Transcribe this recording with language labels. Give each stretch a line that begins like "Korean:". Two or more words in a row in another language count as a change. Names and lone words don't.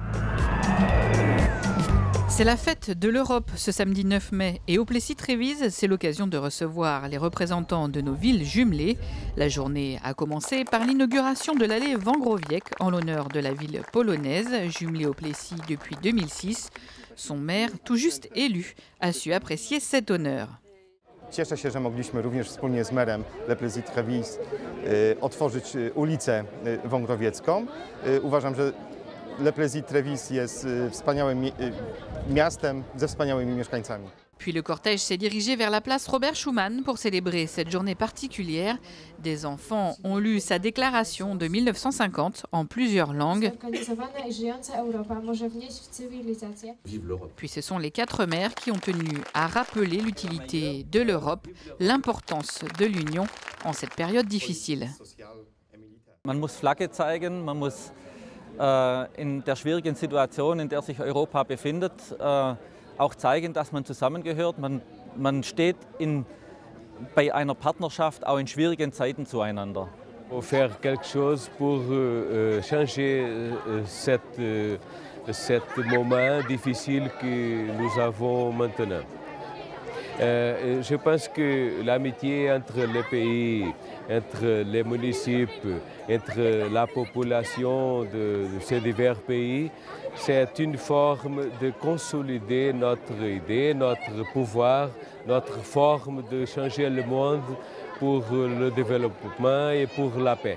French: C'est la fête de l'Europe ce samedi 9 mai et au Plessis-Trévise, c'est l'occasion de recevoir les représentants de nos villes jumelées. La journée a commencé par l'inauguration de l'allée Wągrowiec en l'honneur de la ville polonaise, jumelée au Plessis depuis 2006. Son maire, tout juste élu, a su apprécier cet honneur.
Polish: Cieszę się, że mogliśmy również wspólnie z merem Le Plessis-Trévise otworzyć ulicę Wągrowiecką. Uważam, że Le Plessis-Trévise jest wspaniałym miastem ze wspaniałymi mieszkańcami.
French: Puis le cortège s'est dirigé vers la place Robert Schuman pour célébrer cette journée particulière. Des enfants ont lu sa déclaration de 1950 en plusieurs langues. Puis ce sont les 4 maires qui ont tenu à rappeler l'utilité de l'Europe, l'importance de l'Union en cette période difficile.
German: Man muss Flagge zeigen, man muss in der schwierigen Situation, in der sich Europa befindet, auch zeigen, dass man zusammengehört. Man steht bei einer Partnerschaft auch in schwierigen Zeiten zueinander.
French: Faire quelque chose pour changer cet moment difficile que nous avons maintenant. Je pense que l'amitié entre les pays, entre les municipes, entre la population de ces divers pays, c'est une forme de consolider notre idée, notre pouvoir, notre forme de changer le monde pour le développement et pour la paix.